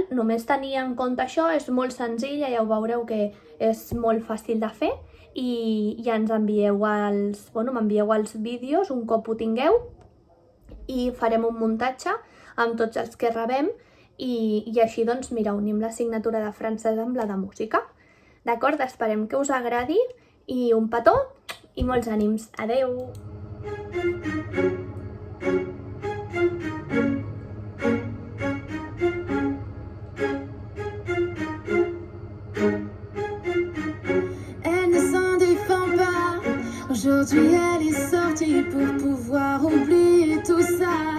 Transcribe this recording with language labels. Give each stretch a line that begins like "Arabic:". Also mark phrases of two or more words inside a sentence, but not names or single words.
Catalan: Només tenir en compte això, és molt senzill, ja ho veureu que és molt fàcil de fer i ja ens m'envieu els vídeos un cop ho tingueu i farem un muntatge amb tots els que rebem i així doncs mira, unim la assignatura de francès amb la de música. D'acord? Esperem que us agradi i un petó i molts ànims. Adeu!
French: Elle ne s'en défend pas. Aujourd'hui elle est sortie pour pouvoir oublier tout ça.